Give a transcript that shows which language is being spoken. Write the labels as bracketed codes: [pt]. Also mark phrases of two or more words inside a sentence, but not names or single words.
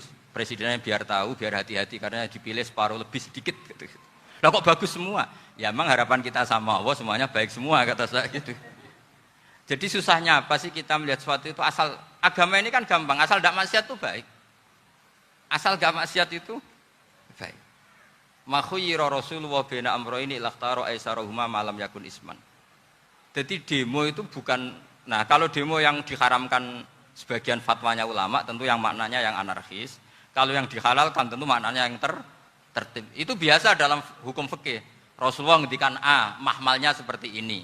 [id] Presidennya biar tahu, biar hati-hati karena dipilih separuh lebih sedikit gitu. Lah kok bagus semua? Ya emang harapan kita sama Allah semuanya baik semua kata saya gitu. Jadi susahnya apa sih kita melihat sesuatu itu, asal agama ini kan gampang, asal tidak maksiat itu baik. Asal tidak maksiat itu baik. [ar] ما خير رسول الله بين أمرين إلا اختار أيسرهما ما لم يكن إثما. [id] Jadi demo itu bukan, nah kalau demo yang diharamkan sebagian fatwanya ulama tentu yang maknanya yang anarkis. Kalau yang dihalalkan tentu maknanya yang tertib. Itu biasa dalam hukum fikih. Rasulullah ngendikan A, mahmalnya seperti ini.